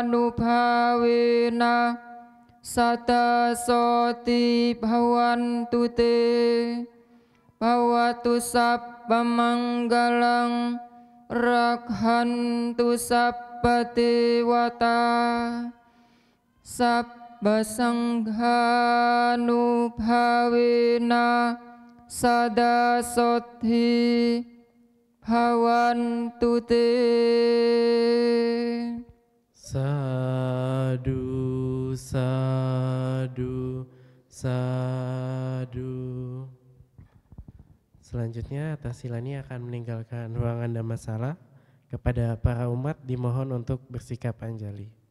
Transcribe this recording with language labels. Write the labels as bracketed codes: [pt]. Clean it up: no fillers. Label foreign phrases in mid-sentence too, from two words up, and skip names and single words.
[pi] nubhavena Sata sothi bhavantu te Bhavatu sabba manggalang Raghantu sabba dewata Sabba sangha nubhavena Sada sothi bhavantu te Sadu, sadu, sadu. [id] Selanjutnya Atta Silani akan meninggalkan ruangan Dhammasala. Kepada para umat dimohon untuk bersikap anjali.